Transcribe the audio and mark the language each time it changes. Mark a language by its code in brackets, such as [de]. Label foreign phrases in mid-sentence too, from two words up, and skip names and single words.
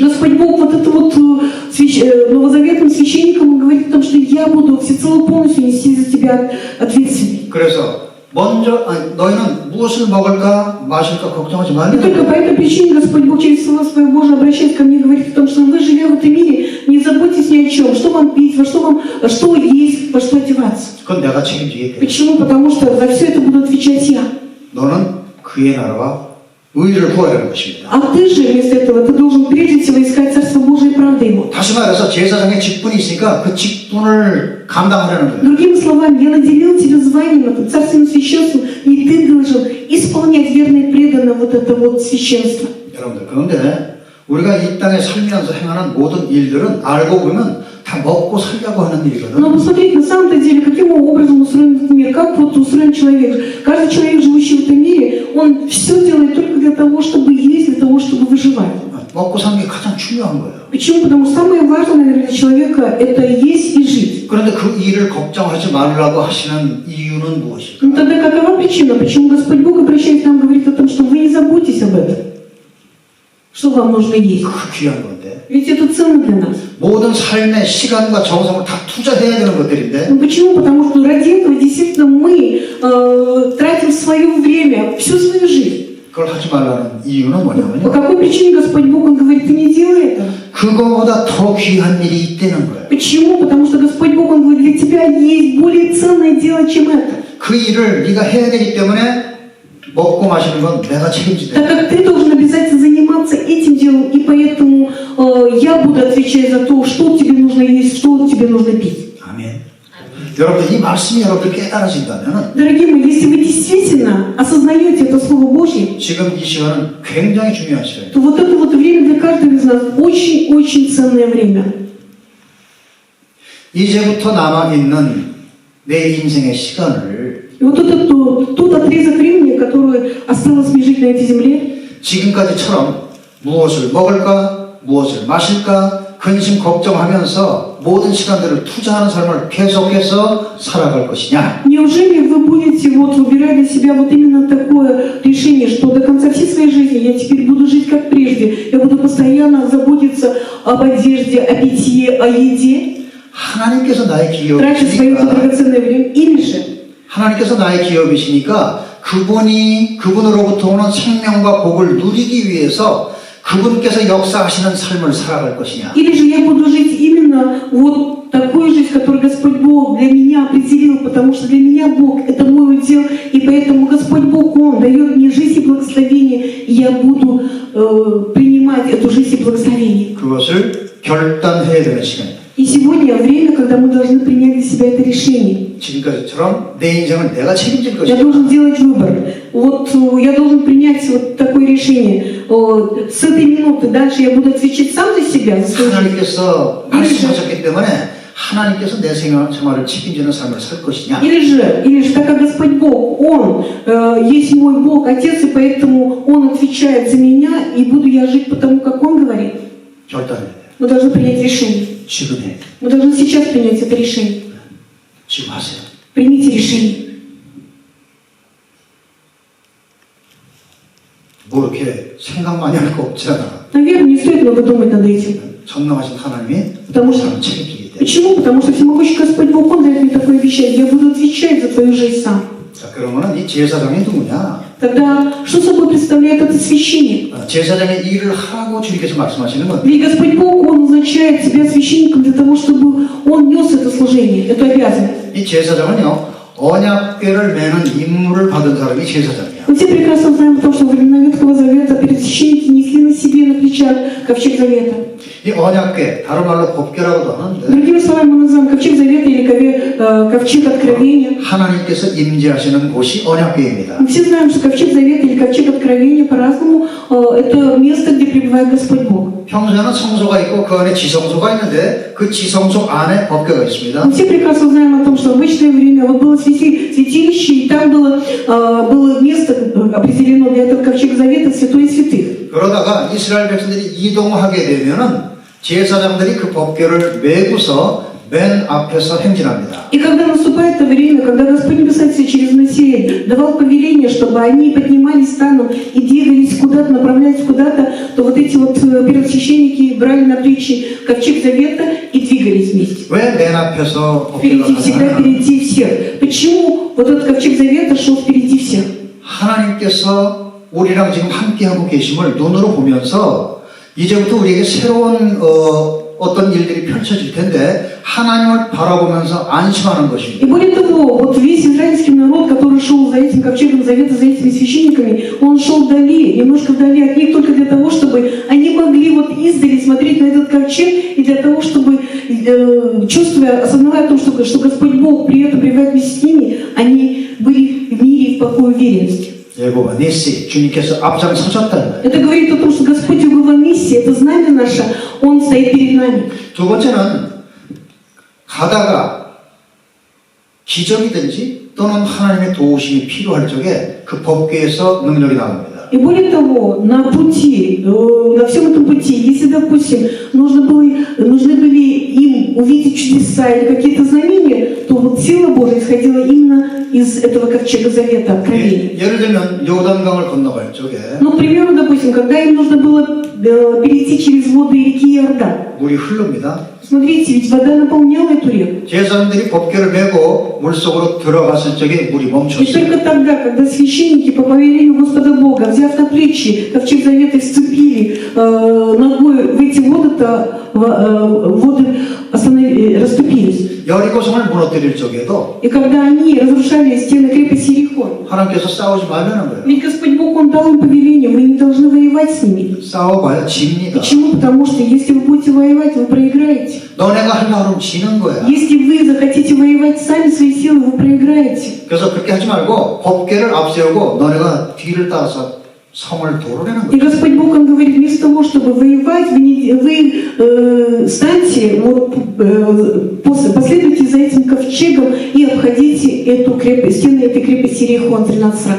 [ru] Господь Бог вот это вот новозаветным священникам говорит о том, что я буду всецело полностью нести за тебя ответственность. [ko] 그래서 먼저 너희는 무엇을 먹을까 마실까 걱정하지 [ru] И [ko] 말라. [ru] только по этой причине Господь Бог через Слово Свое Божие обращаясь ко мне, говорит о том, что вы, живя в этом мире, не заботьтесь ни о чем, что вам пить, что есть, во что одеваться. [ko] 그건 내가 책임지겠다. [ru] Почему? Потому что за все это буду отвечать я. [ko] 너는 그의 나라와 의를 구하려는 것입니다. [ru] А ты же вместо этого, ты должен прежде всего искать Царство Божие и правды Ему. [ko] 다시 말해서 제사장의 직분이 있으니까 그 직분을 감당하려는 거예요. [ru] Другими словами, я наделил тебя званием, это царственным священством, и ты должен исполнять верно и преданно вот это вот священство. [ko] 여러분들 그런데 우리가 이 땅에 살면서 행하는 모든 일들은 알고 보면 다 먹고 살려고 하는 일이거든. [ru] Но посмотреть на самом-то деле, каким образом устроен этот мир, как вот устроен человек. Каждый человек, живущий в этом мире, он все делает только для того, чтобы есть, для того, чтобы выживать. [ko] 먹고 사는 게 가장 중요한 거예요. [ru] Почему? Потому что самое важное, наверное, для человека это есть и жить. [ko] 그런데 그 일을 걱정하지 말라고 하시는 이유는 무엇일까? [ru] Ну тогда какова причина? Почему Господь Бог, обращаясь к нам, говорит о том, что вы не заботьтесь об этом? Что вам нужно есть? [ko] 그 귀한 건데. [ru] Ведь это ценно для нас. [ko] 모든 삶의 시간과 정성을 다 투자해야 되는 것들인데 [ru] Ну почему? Потому что ради этого действительно мы тратим свое время, всю свою жизнь. [ko] 그걸 하지 말라는 이유는 [ru] По [ko] 뭐냐면요. [ru] какой причине Господь Бог, Он говорит, ты не делай это? [ko] 그거보다 더 귀한 일이 있다는 거예요. [ru] Почему? Потому что Господь Бог, Он говорит, для тебя есть более ценное дело, чем это. [ko] 그 일을 네가 해야 되기 때문에 먹고 마시는 건 내가 책임지다. [ru] Так как ты должен обязательно заниматься этим делом, и поэтому я буду отвечать за то, что тебе нужно есть, что тебе нужно пить. [ko] 아멘. 여러분들 이 말씀이 여러분들 깨달아진다면 [ru] Дорогие мои, если вы действительно осознаете это Слово Божье, [ko] 지금 이 시간은 굉장히 중요한 시간이에요. [ru] то вот это вот время для каждого из нас очень-очень ценное время. [ko] 이제부터 남아있는 내 인생의 시간을 [ru] И вот этот тот отрезок времени, который осталось мне жить на этой земле, [ko] 지금까지처럼 무엇을 먹을까, 무엇을 마실까, 근심 걱정하면서 모든 시간들을 투자하는 삶을 계속해서 살아갈 것이냐? [ru] неужели вы будете вот выбирать для себя вот именно такое решение, что до конца всей своей жизни я теперь буду жить как прежде, я буду постоянно заботиться об одежде, о питье, о еде, [ko] 하나님께서 나의 [ru] тратя свое [ko] 기업이시니까 [ru] драгоценное время, или же [ko] 하나님께서 나의 기업이시니까 그분으로부터 오는 생명과 복을 누리기 위해서 그분께서 역사하시는 삶을 살아갈 것이냐? [ru] Или же я буду жить именно вот такой жизнь, которую Господь Бог для меня определил, потому что для меня Бог — это мой удел, и поэтому Господь Бог, Он дает мне жизнь и благословение, и я буду принимать эту жизнь и благословение. [ko] 그것을 결단해야 되는 시간이다. [ru] И сегодня время, когда мы должны принять для себя это решение. [ko] 지금까지처럼 내 인생을 내가 책임질 [ru] Я [ko] 것이다. [ru] должен делать выбор. Вот я должен принять вот такое решение. С этой минуты дальше я буду отвечать сам за себя, за свою жизнь. [ko] 하나님께서 말씀하셨기 때문에 하나님께서 내 생활을 책임지는 삶을 살 것이냐? [ru] Или же, так как Господь Бог, Он есть мой Бог, Отец, и поэтому Он отвечает за меня, и буду я жить по тому, как Он говорит. [ko] 결단해야 돼. [ru] Мы должны принять решение. [ko] 지금 해. [ru] Мы должны сейчас принять это решение. [ko] 지금 하세요. [ru] Примите решение. [ko] 뭐 이렇게 생각 많이 할 거 없잖아. [ru] Наверное, не стоит много думать над этим. [ko] 전능하신 하나님이 [ru] Потому что... [ko] 삶을 책임지기 때문에. [ru] Почему? Потому что всемогущий Господь Бог, Он дает мне такое обещание. Я буду отвечать за твою жизнь сам. [ko] 자, 그러면은 이 제사장이 누구냐? [ru] Тогда что собой представляет это священник? [ko] 제사장의 일을 하라고 주님께서 말씀하시는 건 [ru] Ведь Господь Бог, Он назначает себя священником для того, чтобы Он нес это служение, эту обязанность. [ko] 이 제사장은요 언약궤를 매는 임무를 받은 사람이 제사장이야. [ru] Мы все прекрасно знаем о том, что во времена Ветхого Завета первосвященники несли на себе, на плечах ковчег Завета. [ko] 이 언약궤, 다른 말로 법궤라고도 하는데 [ru] Другими словами, мы называем ковчег Завета или ковчег Откровения. [ko] 하나님께서 임재하시는 곳이 언약궤입니다. [ru] Мы все знаем, что ковчег Завета или ковчег Откровения по-разному это место, где пребывает Господь Бог. [ko] 평소에는 성소가 있고 그 안에 지성소가 있는데 그 지성소 안에 법궤가 있습니다. [ru] Мы все прекрасно знаем о том, что в обычное время вот было святилище, и там было место определено для этого ковчега Завета, святое святых. [ko] 그러다가 이스라엘 백성들이 이동하게 되면은 제사장들이 그 법궤를 메고서 맨 앞에서 행진합니다. [ru] И когда наступает это время, когда Господь Небесный через Моисея давал повеление, чтобы они поднимались станом и двигались куда-то, направлялись куда-то, то вот эти вот первосвященники брали на плечи ковчег завета и двигались вместе. [ko] 왜 맨 앞에서 [ru] Впереди, [ko] 법궤가 [ru] всегда [ko] 가느냐? [ru] впереди всех. Почему вот этот ковчег завета шел впереди всех? [ko] 하나님께서 우리랑 지금 함께하고 계심을 눈으로 보면서 이제부터 우리에게 새로운 어떤 일들이 펼쳐질 텐데 하나님을 바라보면서 안심하는 것입니다. [ru] И более того, вот весь израильский народ, который шел за этим ковчегом завета, за этими священниками, он шел вдали, немножко вдали от них, только для того, чтобы они могли вот издали смотреть на этот ковчег, и для того, чтобы, чувствуя, осознавая о том, что Господь Бог при этом пребывает вместе с ними, они были в мире и в покое уверенности. [ko] 예고와 니시 주님께서 앞장서셨다. [ru] Это говорит о том, что Господь Иегова Нисси, это знамя наше, Он стоит перед нами. [ko] 두 번째는 가다가 기적이든지 또는 하나님의 도우심이 필요할 적에 그 법궤에서 능력이 나옵니다. [ru] И более того, на пути, на всем этом пути, если, допустим, нужны были им увидеть чудеса или какие-то знамения, то вот сила Божия исходила именно из этого ковчега завета, откровения. [ko] 예를 들면 요단강을 건너갈 적에 [ru] Ну, к примеру, допустим, когда им нужно было перейти через воды реки Иордан. [ko] 물이 흐릅니다. [ru] Смотрите, ведь вода наполняла эту реку. [ko] 제사장들이 법궤를 메고 물속으로 들어갔을 적에 물이 [ru] И [ko] 멈췄어요. [ru] только тогда, когда священники по повелению Господа Бога, взяв на плечи ковчег завета и вступили ногой в эти воды, то воды расступились. [ko] 여리고성을 무너뜨릴 적에도 [ru] И когда они разрушали стены крепости Иерихон, [ko] 하나님께서 싸우지 말라는 거예요. [ru] ведь Господь Бог, Он дал им повеление, вы не должны воевать с ними. [ko] 싸워봐야 집니다. [ru] Почему? Потому что если вы будете воевать, вы проиграете. [ko] 너네가 하려고 하면 지는 거야. [ru] Если вы захотите воевать сами своей силой, вы проиграете. [ko] 그래서 그렇게 하지 말고 법궤를 앞세우고 너네가 뒤를 따라서 성을 도르라는 [ru] И [ko] 거예요. [ru] Господь Бог, Он говорит, вместо того, чтобы воевать, вы станьте, вот, последуйте за этим ковчегом и обходите эту крепость, стены этой крепости Иерихон, 13 раз.